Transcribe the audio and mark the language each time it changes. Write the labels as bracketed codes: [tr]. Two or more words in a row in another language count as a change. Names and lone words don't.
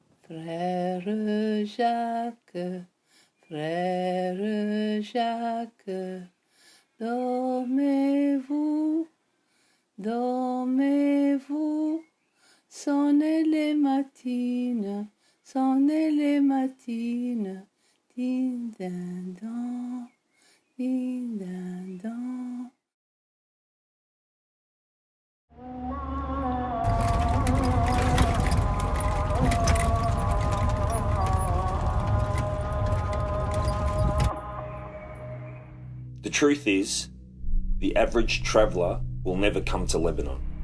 [fr] Frère Jacques, frère Jacques, dormez-vous, dormez-vous, sonnez les matines, sonnez les matines, din din dan, din din dan. [en] The truth is, the average traveller will never come to Lebanon.